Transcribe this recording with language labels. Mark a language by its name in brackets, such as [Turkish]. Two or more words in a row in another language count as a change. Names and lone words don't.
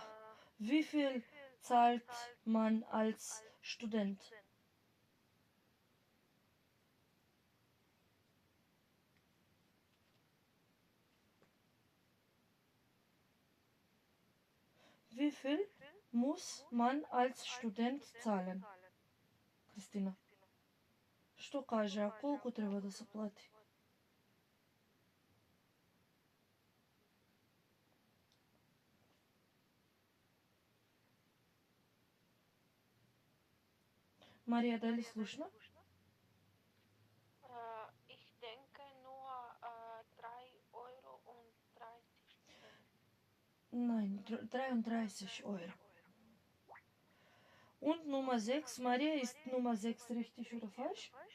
[German] Wie viel zahlt man als Student? Wie viel muss man als Student zahlen? [Macedonian] Кристина. Що каже, а колко треба да се плати? Мария, дали слушна? [German] Ich denke nur 3,30 Euro. Nein, 33 Euro. Und Nummer 6, Maria, ist Nummer 6 richtig oder falsch?